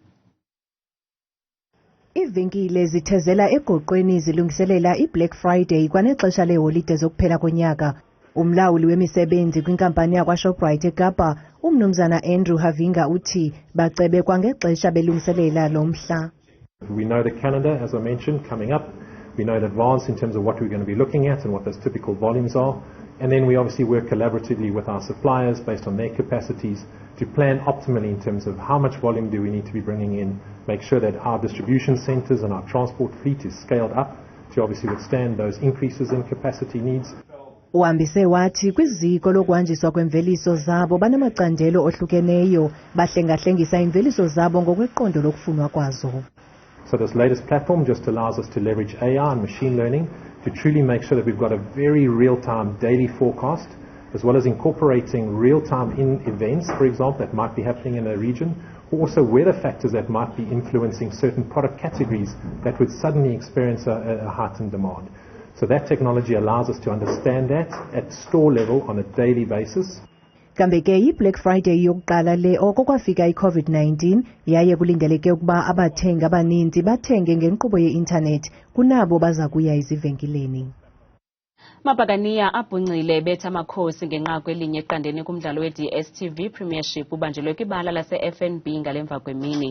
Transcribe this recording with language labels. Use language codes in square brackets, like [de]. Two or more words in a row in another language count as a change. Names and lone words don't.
[xh] Iivenkile zithezela egoqweni zilungiselela iBlack Friday kwanexesha leholide zokuphela konyaka. Umlawuli wemisebenzi kwinkampani yakwaShoprite eKapa, uMnumzana Andrew Havinga uthi bacebe kwangexesha belungiselela lo mhla. [en] We know the calendar, as I mentioned, coming up. We know in advance in terms of what we're going to be looking at and what those typical volumes are. And then we obviously work collaboratively with our suppliers based on their capacities to plan optimally in terms of how much volume do we need to be bringing in, make sure that our distribution centers and our transport fleet is scaled up to obviously withstand those increases in capacity needs. [xh] Uhambise wathi kwiziko lokwanjiswa kwemveliso zabo banamacandelo ohlukeneyo, bahlengahlengisa imveliso zabo ngokweqondo lokufunwa kwazo. [en] So this latest platform just allows us to leverage AI and machine learning to truly make sure that we've got a very real-time daily forecast, as well as incorporating real-time in events, for example, that might be happening in a region, or also weather factors that might be influencing certain product categories that would suddenly experience a heightened demand. So that technology allows us to understand that at store level on a daily basis. [xh] Kambe ke iBlack Friday yokuqala le okokwafika iCovid-19 yaye kulindeleke ukuba abathengi abaninzi bathenge ngenkqubo ye-internet kunabo baza kuya izivenkileni. Amabhakaniya Abhungcile bethu amakhosi ngenqaku elinye eqandeni kumdlalo we-DStv Premiership ubanjelwe kwibala lase-FNB ngalemva kwemini.